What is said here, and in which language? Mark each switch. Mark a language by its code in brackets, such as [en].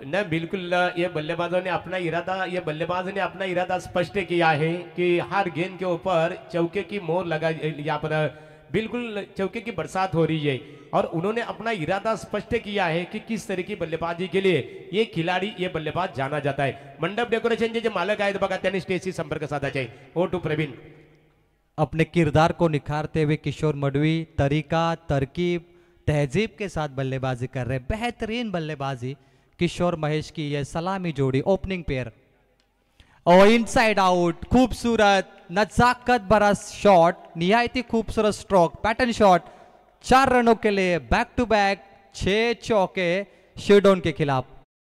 [hi] न बिल्कुल, ये बल्लेबाजों ने अपना इरादा, ये बल्लेबाज ने अपना इरादा स्पष्ट किया है कि हर गेंद के ऊपर चौके की मोहर लगा, यहाँ पर बिल्कुल चौके की बरसात हो रही है। और उन्होंने अपना इरादा स्पष्ट किया है कि किस तरह की बल्लेबाजी के लिए ये खिलाड़ी, ये बल्लेबाज जाना जाता है। [mr] मंडप डेकोरेशन जे मालक आहेत बघा त्यांनी स्टेजशी संपर्क साधायचा आहे। [en] Over to Praveen. [hi] अपने किरदार को निखारते हुए किशोर मडवी तरीका, तरकीब, तहजीब के साथ बल्लेबाजी कर रहे, बेहतरीन बल्लेबाजी किशोर महेश की यह सलामी जोड़ी ओपनिंग पेयर। और इनसाइड आउट, खूबसूरत नजाकत भरा शॉट, निहायती खूबसूरत स्ट्रोक, पैटर्न शॉट, 4 रनों के लिए बैक टू बैक 6 चौके शिरडोन के खिलाफ।